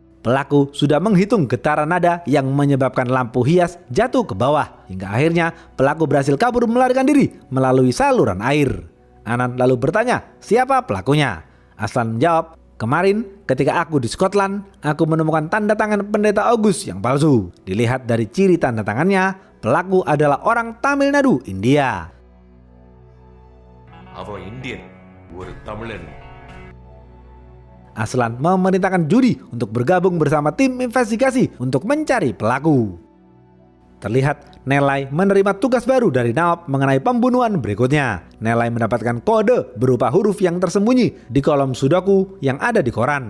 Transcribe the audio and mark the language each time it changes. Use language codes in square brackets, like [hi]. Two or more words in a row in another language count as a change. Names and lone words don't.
[id] Pelaku sudah menghitung getaran nada yang menyebabkan lampu hias jatuh ke bawah, hingga akhirnya pelaku berhasil kabur melarikan diri melalui saluran air." Anan lalu bertanya, "Siapa pelakunya?" Aslan menjawab, "Kemarin ketika aku di Scotland, aku menemukan tanda tangan Pendeta August yang palsu. Dilihat dari ciri tanda tangannya, pelaku adalah orang Tamil Nadu, India." [ta] அவன் இந்தியன், ஒரு தமிழன். [id] Aslan memerintahkan Judi untuk bergabung bersama tim investigasi untuk mencari pelaku. Terlihat Nelai menerima tugas baru dari Nawab mengenai pembunuhan berikutnya. Nelai mendapatkan kode berupa huruf yang tersembunyi di kolom sudoku yang ada di koran.